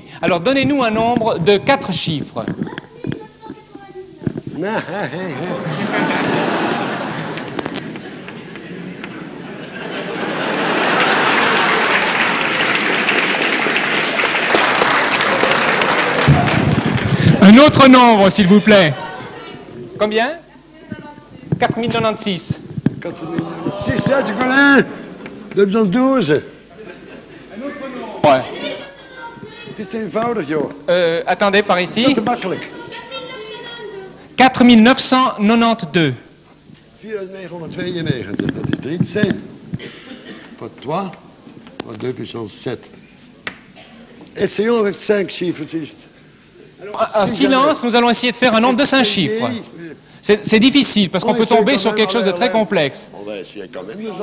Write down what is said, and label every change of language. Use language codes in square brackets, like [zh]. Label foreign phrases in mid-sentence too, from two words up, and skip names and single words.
[fr] Alors, donnez-nous un nombre de 4 chiffres. Un autre nombre, s'il vous plaît. Combien? 4096. 4096, ça, tu connais? 212. Un autre nombre. Ouais. [nl] Het is eenvoudig, joh. [fr] Attendez, par ici. [nl] Dat is te makkelijk. 4992. 4992, dat is 35. [fr] Pas 3, pas 2 puissance 7. Essayons avec 5 chiffres. En silence, nous allons essayer de faire un nombre de 5 chiffres. C'est difficile, parce qu'on peut tomber sur quelque chose de très complexe. On va essayer quand même.